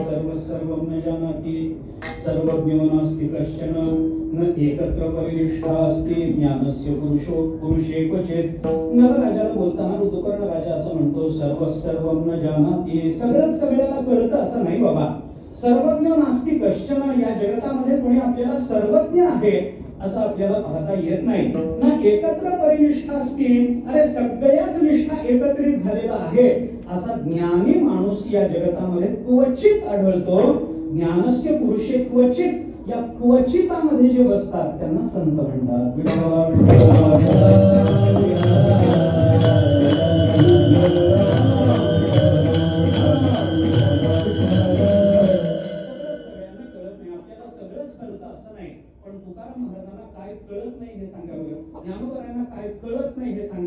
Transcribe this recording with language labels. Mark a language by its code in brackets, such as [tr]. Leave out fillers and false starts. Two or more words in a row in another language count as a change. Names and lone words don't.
[sa] सर्वं न जानाति सर्वज्ञो नास्ति कश्चन न एकत्र परिनिष्ठा अस्ति ज्ञानस्य पुरुषे क्वचित्। [mr] नलराजाला बोलताना ऋतुपर्ण राजा असं म्हणतो, [sa] सर्वं न जानाति, [mr] सगळंच सगळ्याला कळतं असं नाही बाबा। [sa] सर्वज्ञ नास्ति कश्चन, [mr] या जगतामध्ये कोणी आपल्याला सर्वज्ञ आहे असं आपल्याला पाहता येत नाही। [sa] ना एकत्र परिनिष्ठा [mr] असतील, अरे सगळ्याच निष्ठा एकत्रित झालेला आहे असा ज्ञानी माणूस या जगतामध्ये क्वचित आढळतो। [sa] ज्ञानस्य पुरुषे क्वचित, [mr] या क्वचितामध्ये जे बसतात त्यांना संत म्हणतात। तुकाराम महाराजांना काय कळत नाही हे सांगा बरं, ज्ञानोबांना काय कळत नाही हे सांगा।